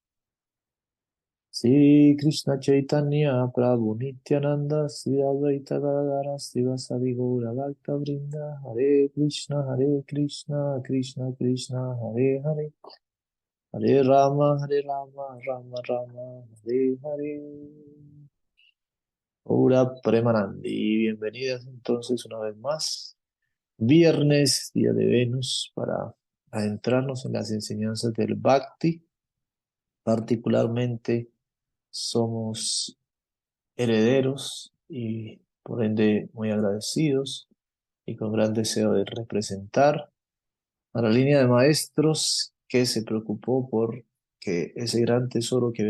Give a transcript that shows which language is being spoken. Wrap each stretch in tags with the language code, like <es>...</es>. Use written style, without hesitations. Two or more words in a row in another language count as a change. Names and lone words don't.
<sa>श्री कृष्ण चैतन्य प्रभु नित्यानन्द श्री अद्वैत गदाधर श्रीवासादि गौर भक्त वृन्द हरे कृष्ण कृष्ण कृष्ण हरे हरे हरे राम राम राम हरे हरे ओर प्रेमानन्दि.</sa> <es>Bienvenidas entonces una vez más. Viernes, día de Venus, para adentrarnos en las enseñanzas del Bhakti. Particularmente somos herederos y por ende muy agradecidos y con gran deseo de representar a la línea de maestros que se preocupó por que ese gran tesoro que había</es>